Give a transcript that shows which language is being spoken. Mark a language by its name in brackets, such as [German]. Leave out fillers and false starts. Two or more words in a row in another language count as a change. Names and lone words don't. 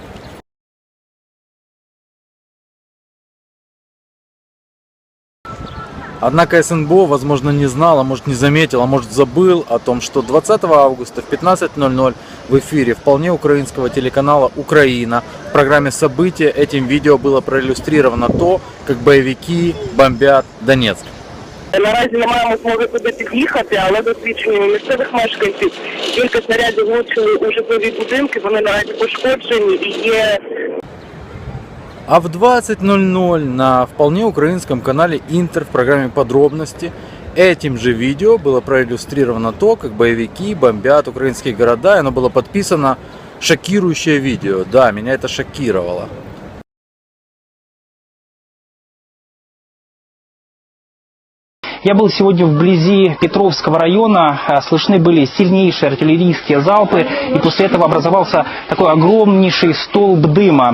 [Russian] Однако СНБО, возможно, не знал, а может не заметил, а может забыл о том, что 20 августа в 15:00 в эфире вполне украинского телеканала «Украина» в программе «События» этим видео было проиллюстрировано то, как боевики бомбят Донецк. [Ukrainian] Наразі не маємо змоги туди під'їхати, але за свідченнями місцевих мешканців кілька снарядів влучили у житлові будинки, вони наразі пошкоджені і є. [Russian] А в 20:00 на вполне украинском канале Интер в программе «Подробности» этим же видео было проиллюстрировано то, как боевики бомбят украинские города, и оно было подписано «Шокирующее видео». Да, меня это шокировало. Я был сегодня вблизи Петровского района, слышны были сильнейшие артиллерийские залпы, и после этого образовался такой огромнейший столб дыма.